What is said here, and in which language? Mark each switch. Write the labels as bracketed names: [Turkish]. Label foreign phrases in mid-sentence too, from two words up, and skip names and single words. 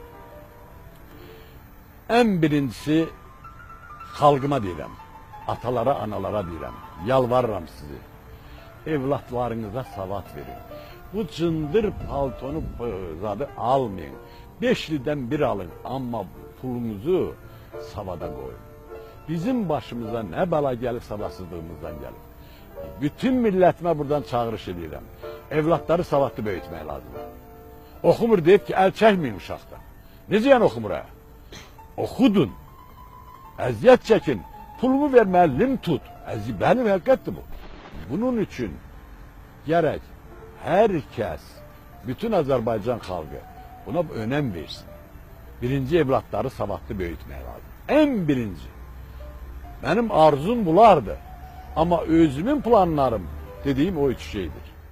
[Azerbaijani] En birincisi xalqıma deyirəm, atalara, analara deyirəm, yalvarıram sizi, evlatlarınıza savad verin. Bu cındır paltonu zadı almayın, 5 ildən bir alın, amma pulunuzu savada koyun. [Turkish] Bizim başımıza ne bela gelip savadsızlığımızdan gelir. [Azerbaijani] Bütün milletime buradan çağırış edirəm, evlatları savadlı böyütmək lazım. Oxumur deyib ki, əl çəkməyin uşaqdan. Necə yəni oxumur ha? Okudun, əziyyət çəkin, pulumu ver, müəllim tut. Benim həqiqətdir bu. [Turkish] Bunun için gerek herkes, bütün Azerbaycan xalqı buna önem versin. [Azerbaijani] Birinci evlatları savadlı böyütmək lazım. [Turkish] En birinci. Benim arzum bulardı. Ama özümün planlarım dediğim o üç şeydir.